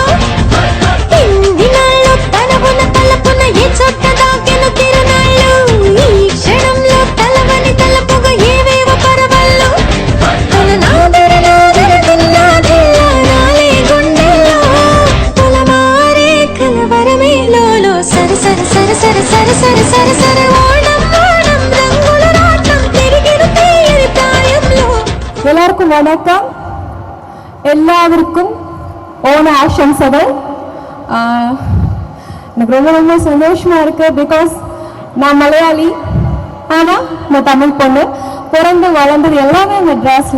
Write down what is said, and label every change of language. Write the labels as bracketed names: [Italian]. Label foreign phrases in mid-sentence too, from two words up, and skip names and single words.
[Telugu] ఇన్ని నాళ్ళు తనవున తలపున ఏ చోట దాకెను తిరునాళ్ళు ఈ క్షణంలో తలవని తలపుగా ఏవేవో పరవళ్ళు తన నాదర నాదర దిల్లాదిల్లా నాలే గుండెల్లో తలమారే కలవరమే లోలో సర సర సర సర సర సర సర సర ఓణం ఓణం రంగుల రాట్నం తిరిగిరు తీయని ప్రాయంలో [Tamil] எல்லாருக்கும் வணக்கம். எல்லாருக்கும் [Malayalam] ഓണ ആശംസകൾ. [Tamil] எனக்கு ரொம்ப சந்தோஷமாக இருக்குது. பிகாஸ் நான் மலையாளி, ஆனால் நான் தமிழ் பொண்ணு. பிறந்து வளர்ந்தது எல்லாமே மெட்ராஸில்.